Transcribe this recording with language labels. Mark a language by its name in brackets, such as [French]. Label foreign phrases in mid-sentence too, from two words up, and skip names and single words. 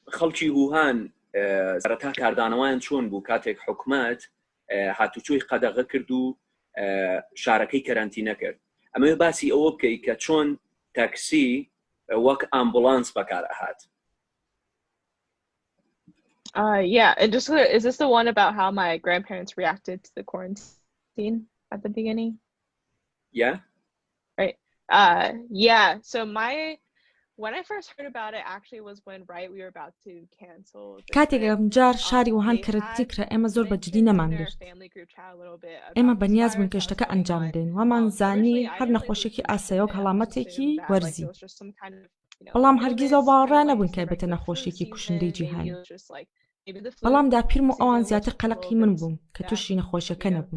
[Central Kurdish] خەڵکی ووهان سەرەتا کاردانەوەیان چۆن بوو کاتێک حکومەت هاتوچۆی قەدەغە کرد و شارەکەی کەرانتینە کرد. ئەمە باسی ئەوە بکەی کە چۆن تاکسی وەک ئامبولانس بەکار ئەهات. [English] Yeah, and just is this the one about how my grandparents reacted to the quarantine at the beginning? Yeah. Right. Yeah. So when I first heard about it actually was when we were about to cancel. [Central Kurdish] کاتێک ئەمجار شاری ووهان کەرەتی کرا ئێمە زۆر بەجددی نەمانگرت. ئێمە بەنیاز بوون کەشتەکە ئەنجام بدەین وەمان زانی هەر نەخۆشیێکی ئاساییەک هەڵامەتێکی وەرزی. بەڵام هەرگیز ئەو باوەڕا نەبوون کە بێتە نەخۆشیێکی کوشندەی جیهانی. بەڵام داپیرم و ئەوان زیاتر قەلەقی من بووم کە تووشی نەخۆشیەکە نەبوون.